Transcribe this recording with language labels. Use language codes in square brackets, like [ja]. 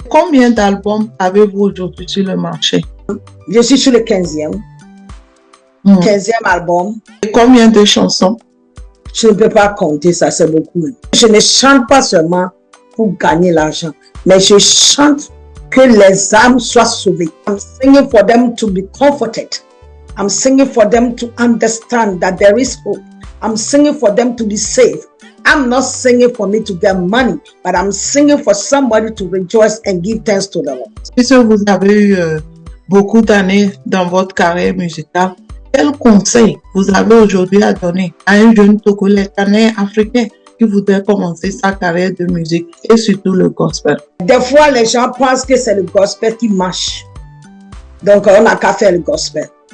[fr] Combien d'albums avez-vous aujourd'hui sur le marché? Je suis sur le 15e. 15e album. Et combien de chansons? Je ne peux pas compter ça, c'est beaucoup. Je ne chante pas seulement pour gagner l'argent, mais je chante que les âmes soient sauvées. [en] I'm singing for them to be comforted. I'm singing for them to understand that there is hope. I'm singing for them to be saved. I'm not singing for me to get money, but I'm singing for somebody to rejoice and give thanks to the Lord. [fr] Puisque vous avez eu beaucoup d'années dans votre carrière musicale, quel conseil vous avez aujourd'hui à donner à un jeune Togolais, africain qui voudrait commencer sa carrière de musique et surtout le gospel? Des fois, les gens pensent que c'est le gospel qui marche. Donc, on n'a qu'à faire le gospel.